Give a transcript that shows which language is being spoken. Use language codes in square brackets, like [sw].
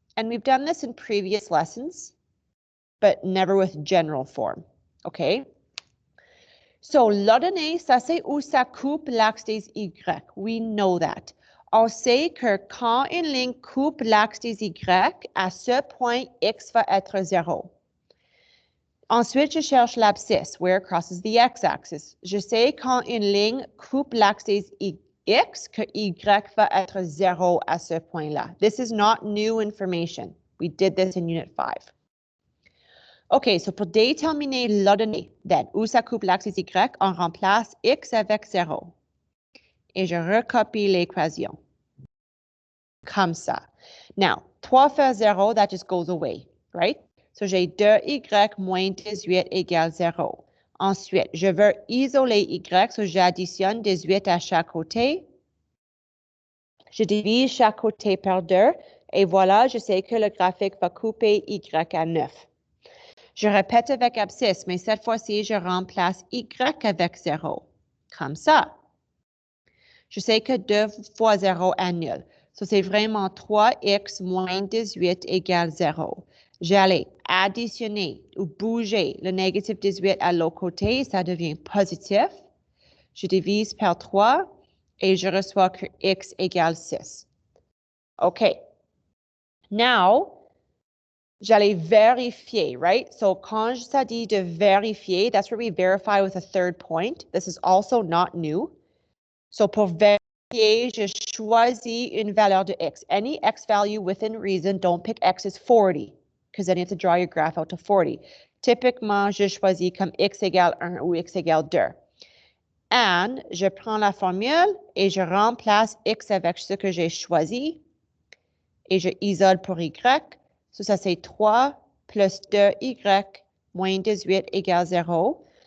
[en] And we've done this in previous lessons, but never with general form. Okay? [fr] So l'ordonnée, ça c'est où ça coupe l'axe des Y. [en] We know that. [fr] On sait que quand une ligne coupe l'axe des Y, à ce point, X va être 0. Ensuite, je cherche l'abscisse, [en] where it crosses the x-axis. [fr] Je sais quand une ligne coupe l'axe des x, que y va être 0 à ce point-là. [en] This is not new information. We did this in Unit 5. [fr] OK, so pour déterminer l'ordonnée, then, où ça coupe l'axe des y, on remplace x avec 0. Et je recopie l'équation. Comme ça. [en] Now, 3 fois 0, that just goes away, right? [fr] So, j'ai 2y moins 18 égale 0. Ensuite, je veux isoler y, so j'additionne 18 à chaque côté. Je divise chaque côté par 2 et voilà, je sais que le graphique va couper y à 9. Je répète avec abscisse, mais cette fois-ci, je remplace y avec 0. Comme ça. Je sais que 2 fois 0 annule. So, c'est vraiment 3x moins 18 égale 0. J'allais additionner ou bouger le négatif 18 à l'autre côté, ça devient positif. Je divise par 3 et je reçois que x égale 6. OK. Now, j'allais vérifier, right? [en] So, [fr] quand ça dit de vérifier, [en] that's where we verify with a third point. This is also not new. [fr] So, pour vérifier, je choisis une valeur de x. [en] Any x value within reason, don't pick x is 40, because then you have to draw your graph out to 40. [fr] Typiquement, je choisis comme x égale 1 ou x égale 2. And je prends la formule et je remplace x avec ce que j'ai choisi et je isole pour y. So, ça c'est 3 plus 2y moins 18 égale 0.